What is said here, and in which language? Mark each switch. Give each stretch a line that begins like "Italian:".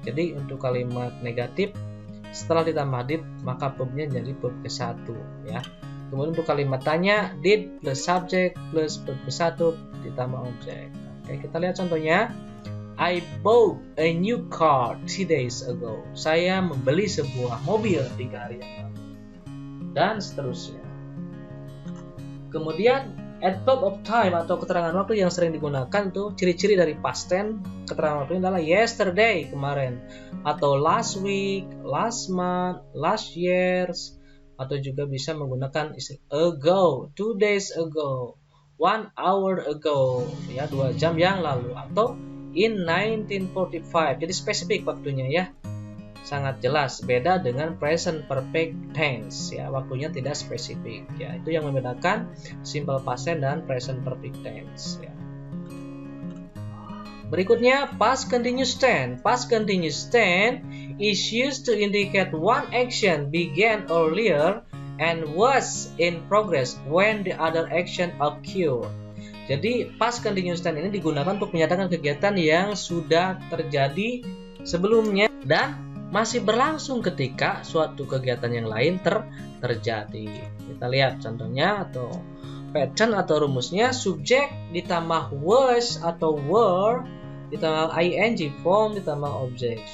Indonesian: Jadi untuk kalimat negatif setelah ditambah did maka verbnya jadi verb ke 1, ya. Kemudian untuk kalimat tanya, did plus subject plus verb ke 1 ditambah objek. Oke, kita lihat contohnya.
English: I bought a new car 3 days ago.
Indonesian: Saya membeli sebuah mobil 3 hari yang lalu. Dan seterusnya. Kemudian adverb of time atau keterangan waktu yang sering digunakan tuh ciri-ciri dari past tense keterangan waktu adalah
English: yesterday,
Indonesian: kemarin, atau
English: last week, last month, last years,
Indonesian: atau juga bisa menggunakan istilah ago,
English: 2 days ago, 1 hour ago,
Indonesian: ya, 2 jam yang lalu, atau
English: in 1945.
Indonesian: Jadi spesifik waktunya, ya, sangat jelas. Beda dengan present perfect tense, ya, waktunya tidak spesifik, ya. Itu yang membedakan simple past tense dan present perfect tense, ya. Berikutnya past continuous tense.
English: Past continuous tense is used to indicate one action began earlier and was in progress when the other action occurred.
Indonesian: Jadi past continuous tense ini digunakan untuk menyatakan kegiatan yang sudah terjadi sebelumnya dan masih berlangsung ketika suatu kegiatan yang lain terjadi. Kita lihat contohnya atau pattern atau rumusnya. Subjek ditambah was atau were ditambah ing form ditambah objek.